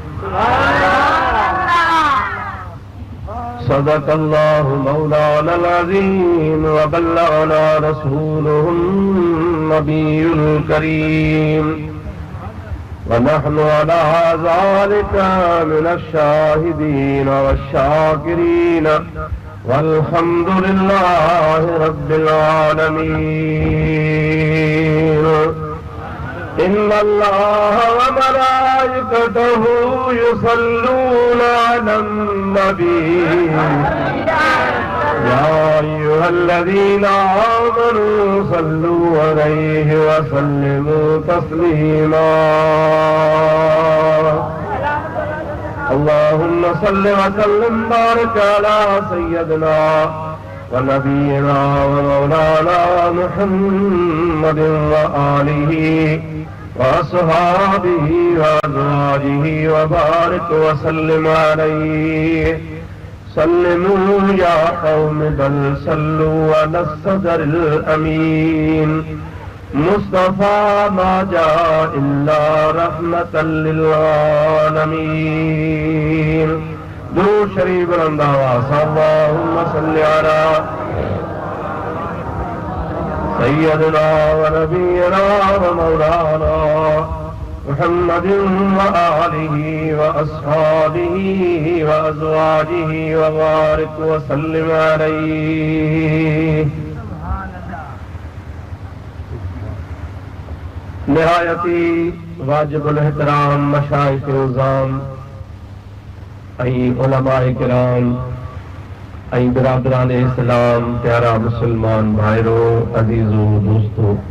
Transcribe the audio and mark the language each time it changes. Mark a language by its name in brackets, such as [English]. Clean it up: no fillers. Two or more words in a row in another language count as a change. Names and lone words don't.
[Arabic] صدق الله مولانا العظيم وبلغنا رسوله النبي الكريم ونحن على ذلك من الشاهدين والشاكرين والحمد لله رب العالمين. إن الله وملائكته يصلون على النبي يا أيها الذين آمنوا صلوا عليه وسلموا تسليما. اللهم صل وسلم بارك على سيدنا ونبينا ومولانا محمد وآله وأصحابه وأزواجه وبارك وسلم عليه. سلموا يا قوم بل صلوا على صدر الأمين. مصطفى ما جاء إلا رحمة للعالمين. [Urdu] درود شریف بلند آواز [Arabic] اللهم صل على سيدنا ونبينا ومولانا محمد وآله وأصحابه وأزواجه وبارك وسلم عليه. [Sindhi] निहायती वाजिबुल एहतराम मशाइख़ उज़्ज़ाम उलमाए किराम बिरादरान इस्लाम प्यारा मुसलमान भाइरो अजीजो दोस्तों,